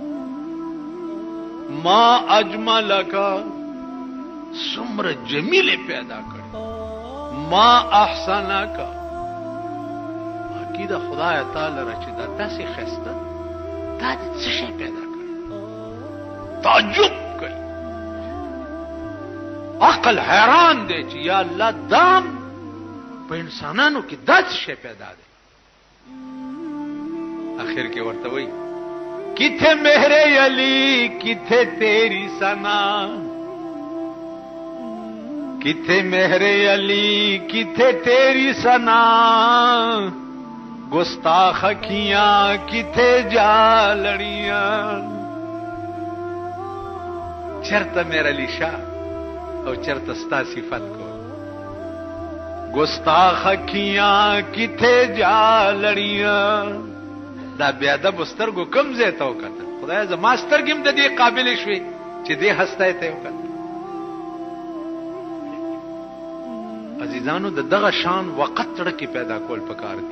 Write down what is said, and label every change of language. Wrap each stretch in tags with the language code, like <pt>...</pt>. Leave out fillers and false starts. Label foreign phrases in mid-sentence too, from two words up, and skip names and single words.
<ar>ما اجملک</ar> <ps>څومره جمیل پیدا کړ،</ps> <ar>ما احسنک</ar> <ps>عقیده خدای تعالی را چې دا تاسې خسته دا څه شی پیدا کړ، تعجب کوي، عقل حیران دی چې یا الله دام په انسانانو کې دا څه شی پیدا دی. آخر کې ورته وایي</ps> <pa>کتھے مہر علی کتھے تیری ثنا، کتھے مہر علی کتھے تیری ثنا، گستاخ اکھیاں کتھے جالڑیاں.</pa> <ps>چرته مہر علی شاہ او چرته ستا صفت کو،</ps> <pa>گستاخ اکھیاں کتھے جالڑیاں.</pa> <ps>دا بیا د بسترګو کم ځای ته وکتل، خدای زما سترګې هم د دې قابل شوې چې دې هستی ته وکتل. عزیزانو د دغه شان وقت سره کې پیدا کول پکار دي.</ps>